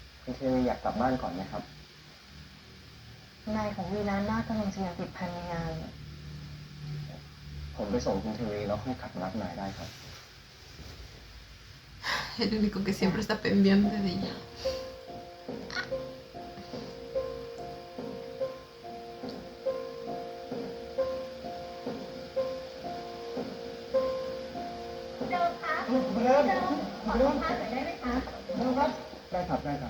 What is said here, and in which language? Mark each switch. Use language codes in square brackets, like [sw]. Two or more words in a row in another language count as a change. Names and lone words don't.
[th] คุณเทวีอยากกลับบ้านก่อนไหมครับ นายของวีนาน่ากำลังจะยังติดพันในงาน ผมไปส่งคุณเทวีแล้วค่อยขับมารับนายได้ครับ [es] El único que siempre está pendiente de ella. [th] เดิมคะ เริ่ม ขอสัมภาษณ์หน่อยได้ไหมคะ ครับได้ครับได้ครับ